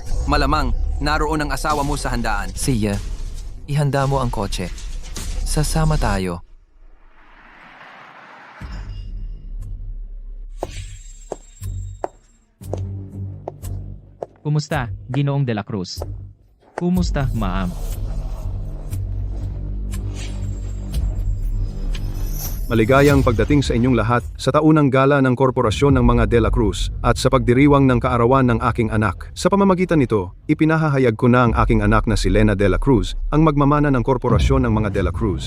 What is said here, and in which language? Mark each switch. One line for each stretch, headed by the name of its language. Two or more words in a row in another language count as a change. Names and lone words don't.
Filipino: Malamang, naroon ang asawa mo sa handaan. Siya, ihanda mo ang kotse. Sasama tayo. Kumusta, Ginoong de la Cruz? Kumusta, ma'am? Maligayang pagdating sa inyong lahat sa taunang gala ng Korporasyon ng mga De La Cruz at sa pagdiriwang ng kaarawan ng aking anak. Sa pamamagitan nito, ipinahahayag ko na ang aking anak na si Lena De La Cruz ang magmamana ng Korporasyon ng mga De La Cruz.